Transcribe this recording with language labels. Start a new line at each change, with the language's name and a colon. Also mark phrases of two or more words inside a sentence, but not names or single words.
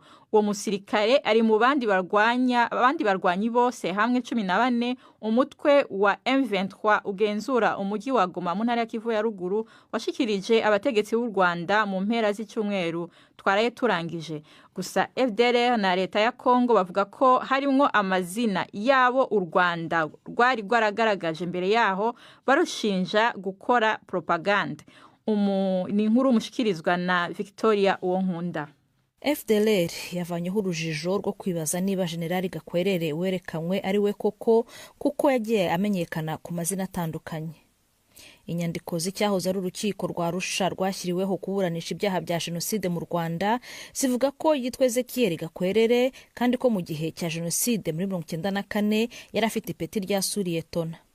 Kinyarwanda: Uwo musirikare ari mu abandi barwanyi bose hamwe 14 umutwe wa M23 ugenzura umujyi wa Goma mu ntara ya Kivu ya ruguru washikirije abategetsi b'u Rwanda mu mpera z'icyumweru twaraye turangije. Gusa FDLR na leta ya Kongo bavuga ko harimwo amazina yabo u Rwanda rwari rwaragaragaje mbere yaho barushinja gukora propaganda. Ni inkuru mushikirizwa na Victoria Uwonkunda. FDLR yavanyeho urujijo rwo kwibaza niba Generali Gakwerere werekanywe ari we koko kuko yagiye amenyekana ku mazina atandukanye. Inyandiko z'icyahoze ari urukiko rwa Arusha rwashyiriweho kuburanisha ibyaha bya jenoside mu Rwanda zivuga ko yitwa Ezekiel Gakwerere kandi ko mu gihe cya jenoside muri 1994 yari afite ipeti rya Suriyetona.